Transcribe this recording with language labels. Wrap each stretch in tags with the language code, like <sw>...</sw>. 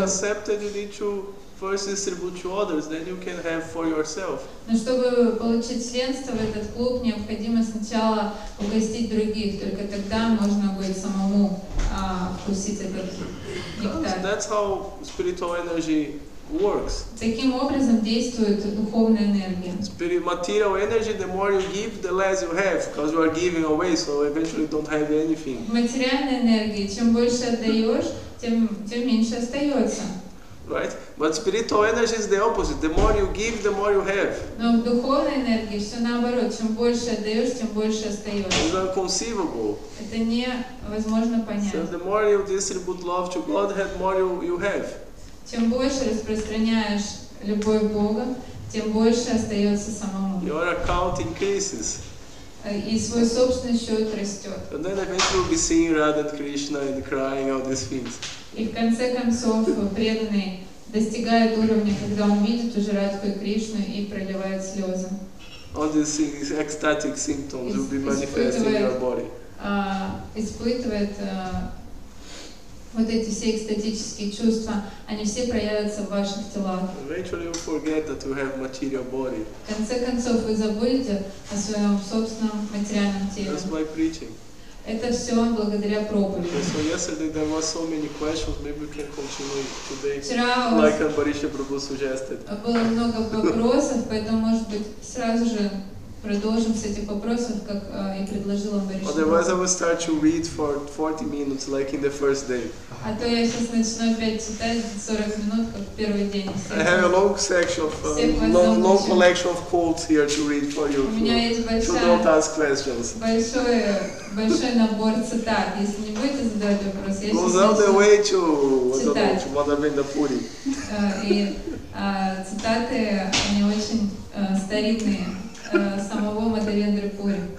<en>accepted, you need to first distribute to others, then you can have for yourself.</en> <ru>Но чтобы получить членство в этот клуб, необходимо сначала угостить других, только тогда можно будет самому вкусить этот нектар.</ru> <en>That's how spiritual energy works.</en> <ru>Таким образом действует духовная энергия.</ru> <en>Material energy, the more you give, the less you have, because you are giving away, so eventually you don't have anything.</en> <ru>В материальной энергии, чем больше отдаешь, тем меньше остается.</ru> <en>Right? But spiritual energy is the opposite. The more you give, the more you have.</en> <ru>Но в духовной энергии все наоборот. Чем больше отдаешь, тем больше остается.</ru> <en>It's unconceivable.</en> <ru>Это невозможно понять.</ru> <en>So the more you distribute love to God, the more you have.</en> <ru>Чем больше распространяешь любовь Бога, тем больше остается самому.</ru> <en>Your account increases.</en> <ru>И свой собственный счет растет.</ru> <en>And then eventually you'll be seeing Radha and Krishna and crying all these things.</en> <ru>И в конце концов преданный достигает уровня, когда он видит уже Радху и Кришну и проливает слезы.</ru> <en>All these ecstatic symptoms will be manifesting in your body.</en> <ru>Испытывает вот эти все экстатические чувства, они все проявятся в ваших телах.</ru> <en>Eventually you forget that you have material body.</en> <ru>В конце концов вы забудете о своем собственном материальном теле.</ru> <en>That's by preaching.</en> <ru>Это все благодаря проповеди.</ru> <en>So yesterday there was so many questions. Maybe we can continue today,</en> <ru>Вчера</ru> <en>like Ambarisha Prabhu suggested.</en> <ru>было много вопросов, поэтому, может быть, сразу же продолжим с этих вопросов, как и предложила Амбариша.</ru> <en>Otherwise, I will start to read for 40 minutes, like in the first day.</en> <ru>А то я сейчас начну опять читать 40 минут, как в первый день.</ru> <en>I have a long section of long collection of quotes here to read for you.</en> <ru>У меня есть</ru> <en>So don't ask questions.</en> <ru>большой набор цитат. Если не будете задавать вопрос, я</ru> <en>Goes all the</en> <ru>сейчас</ru> <en>way to</en> <ru>читать.</ru> <en>Madhavendra Puri.</en> <ru>И цитаты, они очень старинные, самого Мадхавендры Пури.</ru>